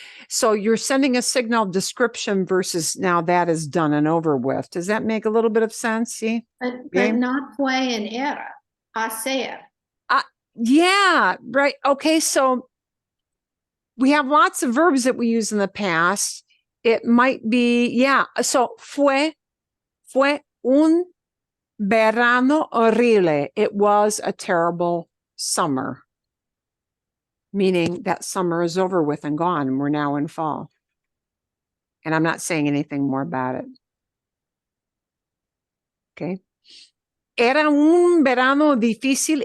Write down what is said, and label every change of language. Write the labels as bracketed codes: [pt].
[en] So you're sending a signal of description versus now that is done and over with. Does that make a little bit of sense? See? But not fue en era, hacer. Yeah, right. Okay. So we have lots of verbs that we use in the past. It might be, yeah. [es] So fue un verano horrible. [en] It was a terrible summer. Meaning that summer is over with and gone, and we're now in fall. And I'm not saying anything more about it. [es] Okay. Era un verano difícil.